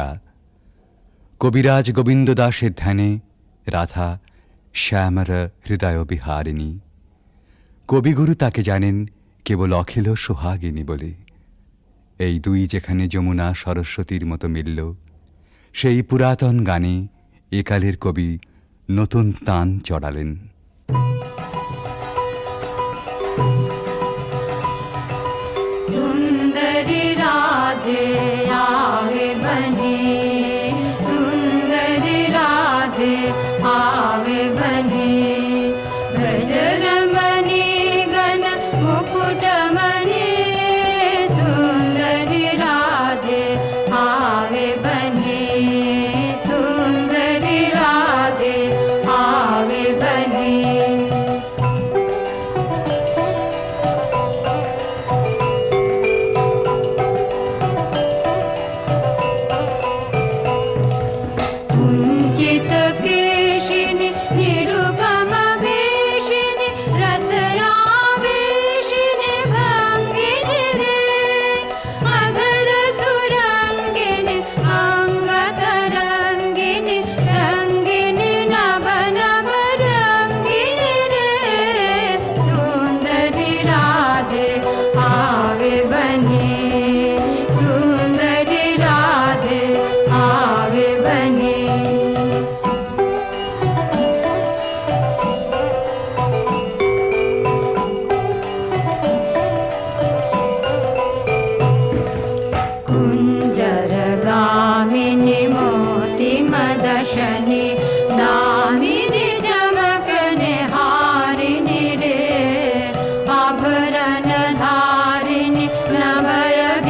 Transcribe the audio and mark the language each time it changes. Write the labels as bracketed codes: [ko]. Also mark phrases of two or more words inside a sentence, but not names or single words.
[bn] কবিরাজ গোবিন্দ দাসের ধ্যানে রাধা শ্যামর হৃদয় বিহারিণী। কবিগুরু তাকে জানেন কেবল অখিল সোহাগিনী বলে। এই দুই যেখানে যমুনা সরস্বতীর মতো মিলল, সেই পুরাতন গানে একালের কবি নতুন তান চড়ালেন। [mai] सुंदरी राधे आवे बने, सुंदरी राधे आवे बने, ब्रज रमणी गण मुकुट मणि, सुंदरी राधे आवे बने, सुंदरी राधे आवे बने। कुञ्चित केशिनि निरुपम वेशिनि रसयावेशिनि भङ्गिनि रे, अधर सुरङ्गिनि अङ्गतरङ्गिनि सङ्गिनि नव नव रङ्गिनि रे, सुन्दरि राधे आवे बने, सुन्दरि राधे आवे बने। कुञ्जर गामिनि मोति मदशनि दामिनि चमकने हारिनि रे, आभरण धारिणि नभय